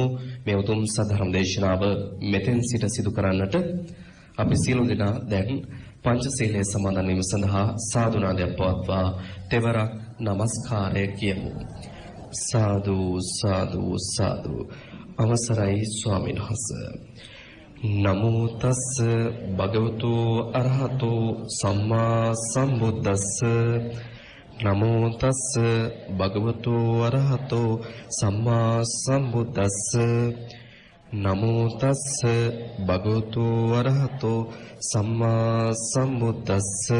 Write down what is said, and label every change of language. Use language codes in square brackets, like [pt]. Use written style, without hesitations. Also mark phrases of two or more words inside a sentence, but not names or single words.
[si] මේ උතුම් සද්ධර්ම දේශනාව මෙතෙන් සිට සිදු කරන්නට අපි සියලු දෙනා දැන් පංචශීලයේ සමාදන් වීම සඳහා සාදුනාදයක් පවත්වා තෙවරක් নমස්කාරය කියමු. සාදු සාදු සාදු. අවසරයි ස්වාමීන් වහන්සේ. [pi] නමෝ තස්ස භගවතු අරහතෝ සම්මා සම්බුද්දස්ස. නමෝ තස්ස භගවතු අරහතෝ සම්මා සම්බුද්දස්ස. නමෝ තස්ස භගවතු අරහතෝ සම්මා සම්බුද්දස්ස.